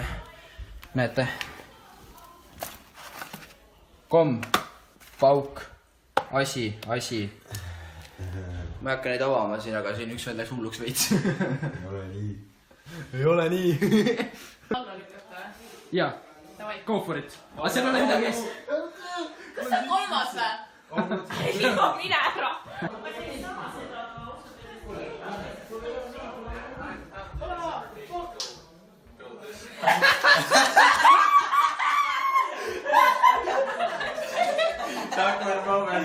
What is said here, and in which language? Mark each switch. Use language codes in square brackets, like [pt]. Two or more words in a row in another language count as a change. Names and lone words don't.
[et] Näete? Komm, pauk, asi. Ma ei hakka neid avama siin, aga siin üks vend läks hulluks veits. Ei ole nii. Jaa, [en] go for it. [et] Aga seal ole midagi ees. Kas see on 3. või? Mine ära! [en] Awkward moment.